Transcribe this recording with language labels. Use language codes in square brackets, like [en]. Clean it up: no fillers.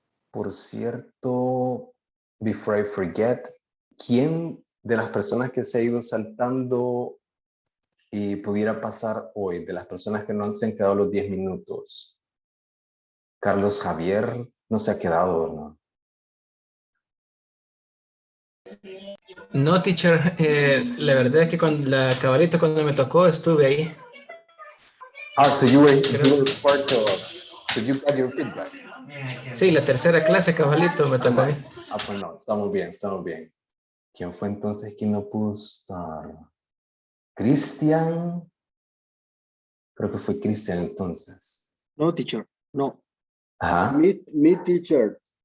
[es] Por cierto, [en] before I forget, [es] ¿quién de las personas que se ha ido saltando y pudiera pasar hoy, de las personas que no se han quedado los 10 minutos? Carlos Javier no se ha quedado, ¿no? No, teacher, la verdad es que con la cabalito cuando me tocó estuve ahí. [en] Ah, so you were part of, so you got your feedback. [es] Sí, la tercera clase, cabalito, me tocó a mí. Ah, pues no, estamos bien, estamos bien. ¿Quién fue entonces quien no pudo estar? ¿Cristian? Creo que fue Cristian entonces. No, teacher, no. Ajá. Me teacher.